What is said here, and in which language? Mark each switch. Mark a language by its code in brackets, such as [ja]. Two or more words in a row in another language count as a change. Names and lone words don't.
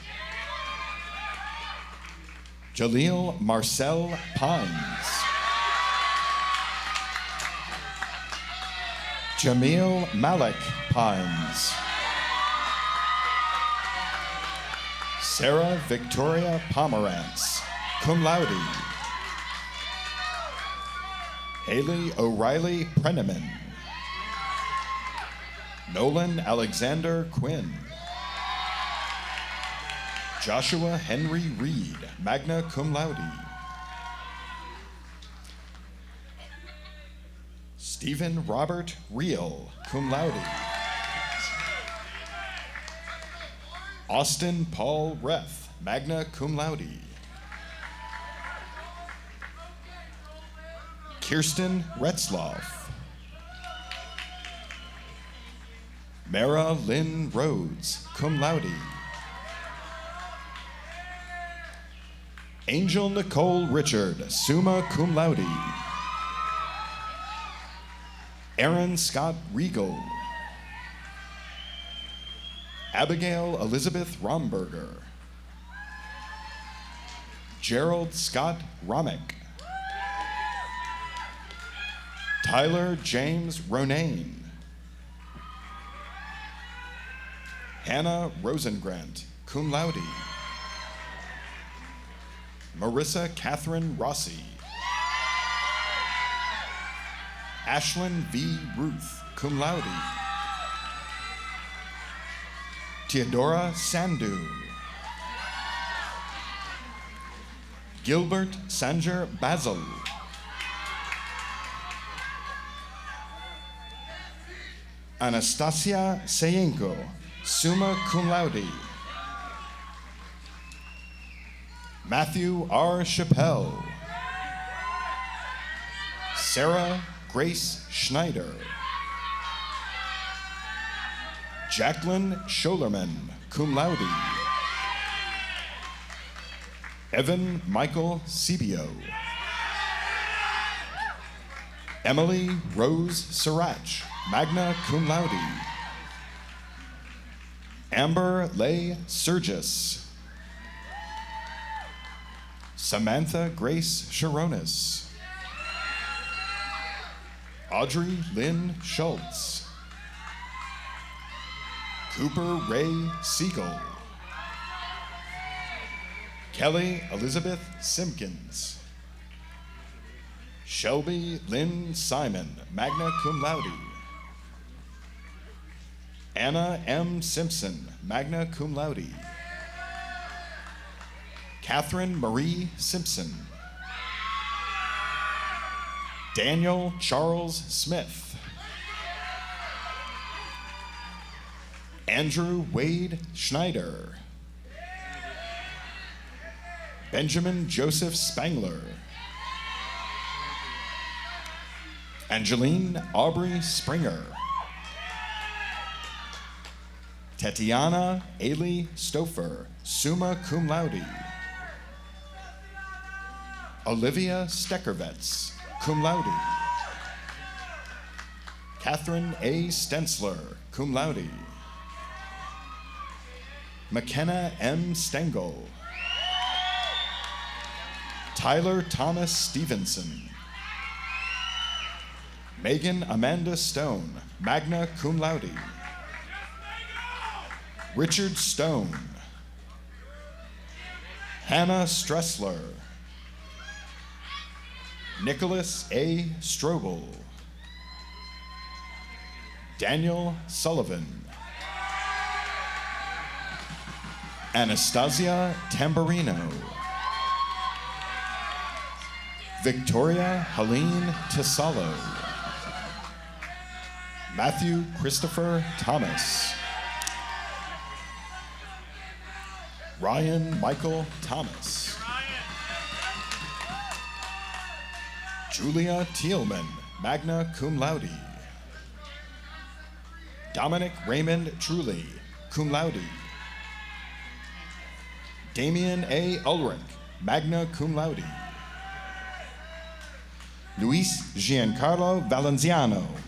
[en] Jaleel Marcel Pines. Jamil Malik Pines. Sarah Victoria Pomerantz, [la] cum laude. [en] Haley O'Reilly Prenneman. Nolan Alexander Quinn. Joshua Henry Reed, [la] magna cum laude. [en] Stephen Robert Reel, [la] cum laude. [en] Austin Paul Reth, [la] magna cum laude. [en] Kirsten Retzloff. Mara Lynn Rhodes, [la] cum laude. [en] Angel Nicole Richard, [la] summa cum laude. [en] Aaron Scott Regal. Abigail Elizabeth Romberger. Gerald Scott Romick. Tyler James Ronayne. Hannah Rosengrant, [la] cum laude. [en] Marissa Catherine Rossi. Ashlyn V. Ruth, [la] cum laude. [en] Theodora Sandu. Gilbert Sanger Basil. [la] Anastasia Sayenko, summa cum laude. [en] Matthew R. Chappelle. Sarah Grace Schneider. Jacqueline Scholerman, [la] cum laude. [en] Evan Michael Cibio. Emily Rose Sirach, [la] magna cum laude. [en] Amber Leigh Surgis. Samantha Grace Sharonis. Audrey Lynn Schultz. Cooper Ray Siegel. Kelly Elizabeth Simpkins. Shelby Lynn Simon, [la] magna cum laude. [en] Anna M. [la] Simpson, magna cum laude. [en] Catherine Marie Simpson. Daniel Charles Smith. Andrew Wade Schneider. Benjamin Joseph Spangler. Angeline Aubrey Springer. Tatiana Ailey Stouffer, [la] summa cum laude. [en] Olivia Steckervetz, [la] cum laude. [en] Catherine A. Stensler, [la] cum laude. [en] McKenna M. Stengel. Tyler Thomas Stevenson. Megan Amanda Stone, [la] magna cum laude. [en] Richard Stone. Hannah Stressler. Nicholas A. Strobel. Daniel Sullivan. Anastasia Tamburino. Victoria Helene Tesalo. Matthew Christopher Thomas. Ryan Michael Thomas. [la] Julia Thielman, magna cum laude. [en] Dominic Raymond Trulli, [la] cum laude. [en] Damian A. Ulrich, [la] magna cum laude. [en] Luis Giancarlo Valenciano.